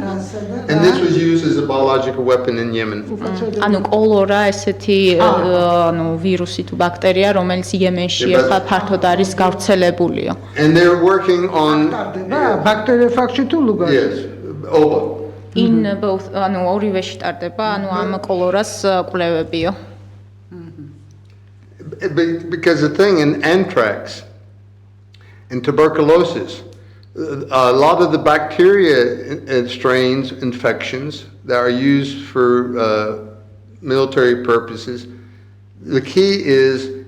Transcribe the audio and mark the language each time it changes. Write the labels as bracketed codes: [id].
[en] And this was used as a biological weapon in Yemen. [ka] ანუ კოლორა ესეთი ანუ ვირუსი თუ ბაქტერია, რომელიც იემენში ახლა ფართოდ არის გავრცელებულიო. [en] And they're working on [ka] ბაქტერიოფაგში თუ ლუგაში? [en] Yes, Oba. In both [ka] ანუ ორივეში ტარდება, ანუ ამ კოლორას კვლევებიო. [en] Because the thing in anthrax and tuberculosis, a lot of the bacteria strains, infections that are used for military purposes, the key is